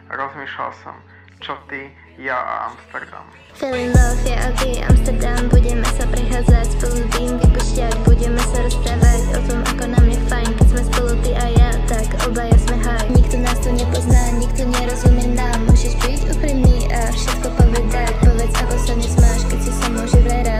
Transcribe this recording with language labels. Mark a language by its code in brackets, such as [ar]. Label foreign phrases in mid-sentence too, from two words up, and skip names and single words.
[sk] rozmýšľal som, čo ty, ja a Amsterdam. [en] Feeling love, [sk] ja a ty, Amsterdam. Budeme sa prechádzať spolu tým vypušťať. Budeme sa rozprávať o tom, ako nám je fajn. Keď sme spolu ty a ja, tak obaja sme high. Nikto nás tu nepozná, nikto nerozumie nám. Môžeš byť úprimný a všetko povedať. Povedz, ako sa dnes máš, keď si sa môže vraj rád.